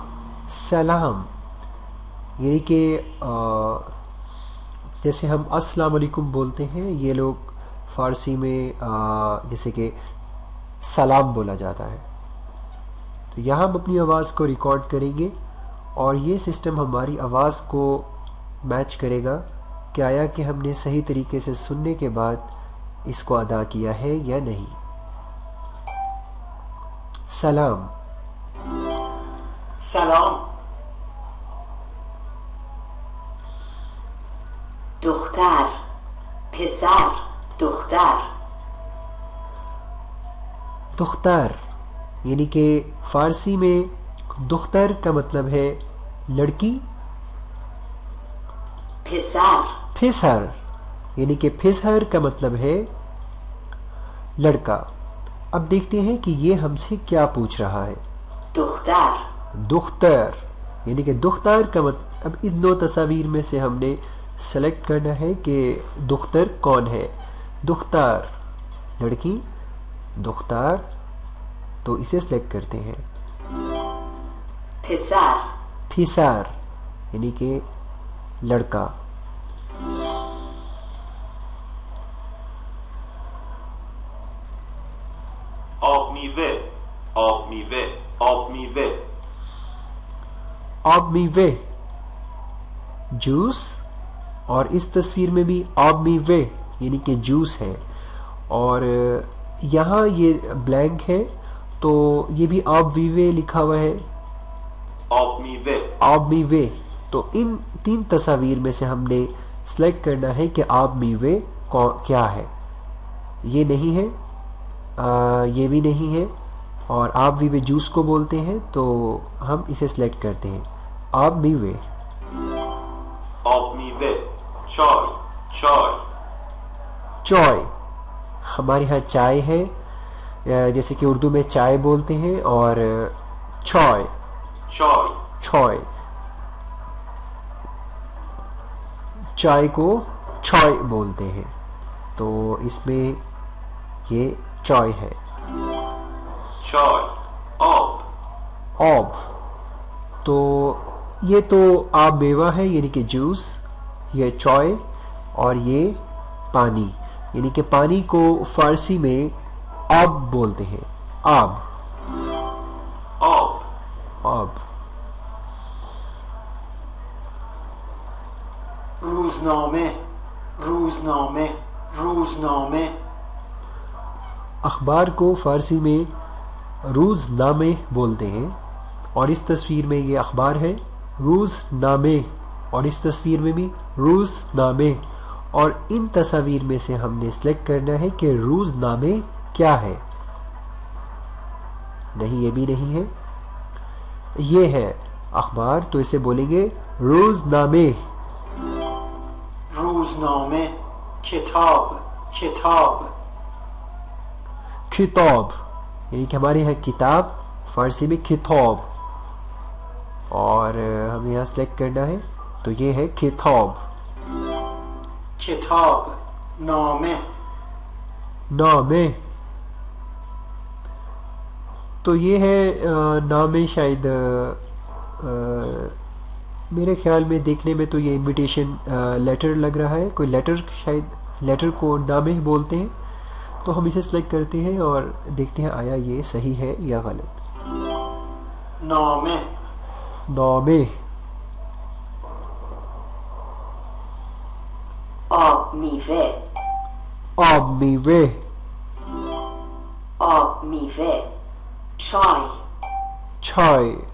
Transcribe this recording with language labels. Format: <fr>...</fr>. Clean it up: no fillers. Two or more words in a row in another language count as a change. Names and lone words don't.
<ur>سلام یعنی کہ جیسے ہم</ur> <ar>السلام علیکم</ar> <ur>بولتے ہیں، یہ لوگ فارسی میں جیسے کہ سلام بولا جاتا ہے۔ تو یہاں ہم اپنی آواز کو ریکارڈ کریں گے اور یہ سسٹم ہماری آواز کو میچ کرے گا کہ آیا کہ ہم نے صحیح طریقے سے سننے کے بعد اس کو ادا کیا ہے یا نہیں۔</ur> <fa>سلام، سلام. دختر، پسر، دختر.</fa> <ur>دختر یعنی کہ فارسی میں دختر کا مطلب ہے لڑکی،</ur> <fa>پسر،</fa> <ur>پسر یعنی کہ پسر کا مطلب ہے لڑکا۔ اب دیکھتے ہیں کہ یہ ہم سے کیا پوچھ رہا ہے۔</ur> <fa>دختر،</fa> <ur>دختر یعنی کہ دختر کا مطلب، اب اس دو تصاویر میں سے ہم نے سلیکٹ کرنا ہے کہ دختر کون ہے۔ دختر لڑکی، دختر، تو اسے سلیکٹ کرتے ہیں۔</ur> <fa>پسر،</fa> <ur>پسر یعنی کہ لڑکا۔</ur> <fa>آب میوه، آب میوه، آب میوه. آب میوه،</fa> <ur>جوس، اور اس تصویر میں بھی</ur> <fa>آب میوه</fa> <ur>یعنی کہ جوس ہے، اور یہاں یہ بلینک ہے تو یہ بھی</ur> <fa>آب میوه</fa> <ur>لکھا ہوا ہے،</ur> <fa>آب میوه. آب میوه۔</fa> <ur>تو ان تین تصاویر میں سے ہم نے سلیکٹ کرنا ہے کہ</ur> <fa>آب میوه</fa> <ur>کیا ہے۔ یہ نہیں ہے، یہ بھی نہیں ہے، اور</ur> <fa>آب میوه</fa> <ur>جوس کو بولتے ہیں، تو ہم اسے سلیکٹ کرتے ہیں</ur> <fa>آب میوه۔ آب میوه، چای، چای.</fa> <ur>چائے، ہمارے ہاں چائے ہے، جیسے کہ اردو میں چائے بولتے ہیں، اور چائے،</ur> <fa>چای.</fa> <ur>چائے، چائے کو چائے بولتے ہیں، تو اس میں یہ چائے ہے۔</ur> <fa>چای، آب. آب،</fa> <ur>تو یہ تو</ur> <fa>آب میوہ</fa> <ur>ہے یعنی کہ جوس، یہ چائے، اور یہ پانی یعنی کہ پانی کو فارسی میں آب بولتے ہیں،</ur> <fa>آب، آب. آب۔ روزنامه، روزنامه، روزنامه.</fa> <ur>اخبار کو فارسی میں روزنامے بولتے ہیں، اور اس تصویر میں یہ اخبار ہے روزنامے، اور اس تصویر میں بھی روزنامے، اور ان تصاویر میں سے ہم نے سلیکٹ کرنا ہے کہ روزنامے کیا ہے۔ نہیں، یہ بھی نہیں ہے، یہ ہے اخبار، تو اسے بولیں گے روزنامے۔</ur> <fa>روزنامه، کتاب، کتاب.</fa> <ur>کتاب یعنی کہ ہمارے یہاں کتاب، فارسی میں کتاب، اور ہمیں یہاں سلیکٹ کرنا ہے، تو یہ ہے کتاب۔</ur> <fa>کتاب، نامه.</fa> <ur>نامے، تو یہ ہے نامے، شاید میرے خیال میں دیکھنے میں تو یہ</ur> <en>invitation letter</en> <ur>لگ رہا ہے، کوئی لیٹر، شاید لیٹر کو نامے بولتے ہیں، تو ہم اسے سلیکٹ کرتے ہیں اور دیکھتے ہیں آیا یہ صحیح ہے یا غلط۔</ur> <fa>نامه،</fa> <ur>نامے،</ur> <fa>آب میوه، آب میوه، آب میوه. چای،</fa> <ur>چائے،</ur>